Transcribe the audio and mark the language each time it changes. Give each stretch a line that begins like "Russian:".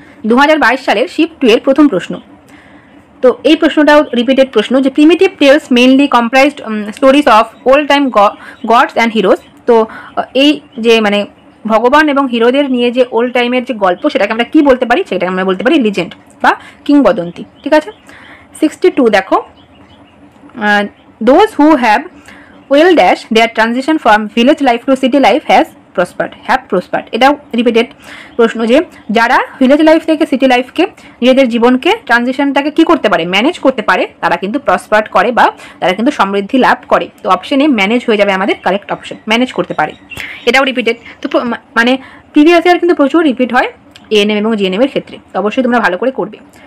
Bangla: 2022 সালের শিফট 2 এর প্রথম প্রশ্ন। তো এই প্রশ্নটাও রিপিটেড প্রশ্ন, যে
English: Primitive tales mainly comprised stories of old time gods and heroes.
Bangla: তো এই যে মানে ভগবান এবং হিরোদের নিয়ে যে ওল্ড টাইমের যে গল্প, সেটাকে আমরা কি বলতে পারি? সেটাকে আমরা বলতে পারি লিজেন্ড বা কিংবদন্তি। ঠিক আছে।
English: 62 দেখো, those who have well dash their transition from village life to city life have prospered।
Bangla: এটাও রিপিটেড প্রশ্ন, যে যারা ভিলেজ লাইফ থেকে সিটি লাইফকে নিজেদের জীবনকে ট্রানজিশনটাকে কি করতে পারে? ম্যানেজ করতে পারে, তারা কিন্তু প্রসপার্ট করে বা তারা কিন্তু সমৃদ্ধি লাভ করে। তো অপশন এ ম্যানেজ হয়ে যাবে আমাদের কারেক্ট অপশন, ম্যানেজ করতে পারে। এটাও রিপিটেড। তো মানে প্রিভিয়াস ইয়ার কিন্তু প্রচুর রিপিট হয় এএনএম এবং জিএনএম এর ক্ষেত্রে, তো অবশ্যই তোমরা ভালো করে করবে।